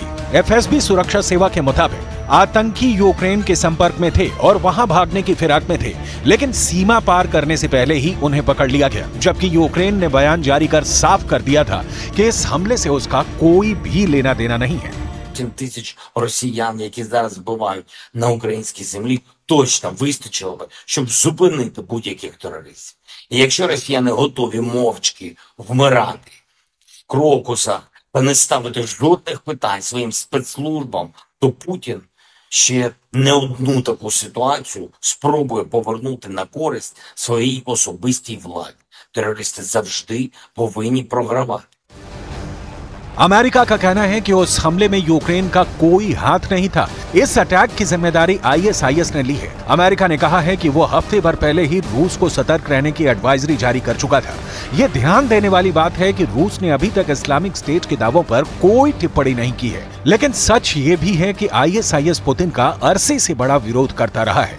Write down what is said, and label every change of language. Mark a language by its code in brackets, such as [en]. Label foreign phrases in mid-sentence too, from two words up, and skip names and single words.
[hi] एफएसबी सुरक्षा सेवा के मुताबिक आतंकी यूक्रेन के संपर्क में थे और वहां भागने की फिराक में थे, लेकिन सीमा पार करने से पहले ही उन्हें पकड़ लिया गया। जबकि यूक्रेन ने बयान जारी कर साफ कर दिया था कि इस हमले से उसका कोई भी लेना देना नहीं है। [uk] 7 тисяч росіян, які зараз вбивають на українській землі, точно вистачило би, щоб зупинити будь-яких терористів. І якщо росіяни готові мовчки вмирати в крокусах та не ставити жодних питань своїм спецслужбам, то Путін ще не одну таку ситуацію спробує повернути на користь своїй особистій владі. Терористи завжди повинні програвати. [hi] अमेरिका का कहना है कि उस हमले में यूक्रेन का कोई हाथ नहीं था। इस अटैक की जिम्मेदारी आईएसआईएस ने ली है। अमेरिका ने कहा है कि वो हफ्ते भर पहले ही रूस को सतर्क रहने की एडवाइजरी जारी कर चुका था। ये ध्यान देने वाली बात है कि रूस ने अभी तक इस्लामिक स्टेट के दावों पर कोई टिप्पणी नहीं की है, लेकिन सच ये भी है कि आईएसआईएस पुतिन का अरसे से बड़ा विरोध करता रहा है।